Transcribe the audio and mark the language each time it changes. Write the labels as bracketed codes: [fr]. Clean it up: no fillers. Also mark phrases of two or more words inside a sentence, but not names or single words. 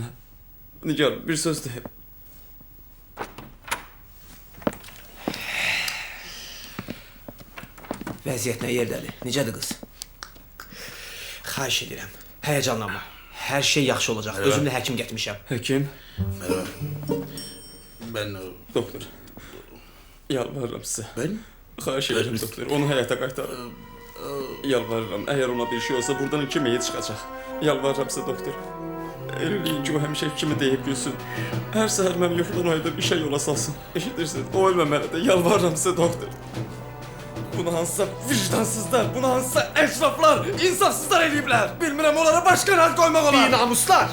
[az] Nigar bir söz de. Vəziyyət nə yerdədir? Necədir qız? Xahiş edirəm. Həyəcanlanma. Hər şey yaxşı olacaq. Özümlə həkim gətirmişəm. Hekim, Ben [tr] doktor. Yalvarırım size. [az] Ben? Xahiş ederim doktor. Onu həyata qaytarın. Yalvarırım. [tr] Eğer ona bir şey olsa buradan iki meyit çıkacak. Yalvarırım size doktor. [az] Eləyin ki o həmişə kimi deyib gülsün. Hər səhər məni yuxudan ayırıb işə yola salsın. Eşidirsin? O ölməməlidir. [tr] Yalvarırım size [az] doktor. Bunu hansısa vicdansızlar, bunu hansısa eşraflar, insafsızlar eləyiblər. Bilmirəm onlara başqa rədd qoymaq olar. Bir namuslar!